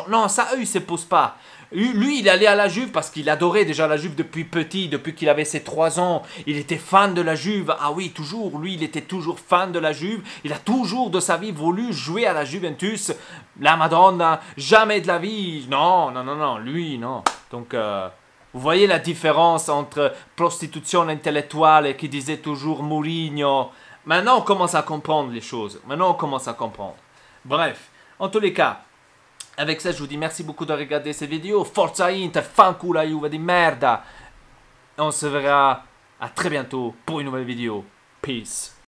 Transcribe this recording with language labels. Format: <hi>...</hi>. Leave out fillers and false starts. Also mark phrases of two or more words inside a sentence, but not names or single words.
<fr>Non, ça eux ils se posent pas. Lui, il est allé à la Juve parce qu'il adorait déjà la Juve depuis petit, depuis qu'il avait ses 3 ans. Il était fan de la Juve. Ah oui, toujours. Lui, il était toujours fan de la Juve. Il a toujours de sa vie voulu jouer à la Juventus. La Madonna, jamais de la vie. Non, non, non, non. Lui, non. Donc, vous voyez la différence entre prostitution intellectuelle qui disait toujours Mourinho. Maintenant, on commence à comprendre les choses. Maintenant, on commence à comprendre. Bref, en tous les cas. Avec ça, je vous dis merci beaucoup de regarder cette vidéo.</fr> <it>Forza Inter, fanculo Juve di merda.</it> <fr>On se verra à très bientôt pour une nouvelle vidéo. Peace.</fr>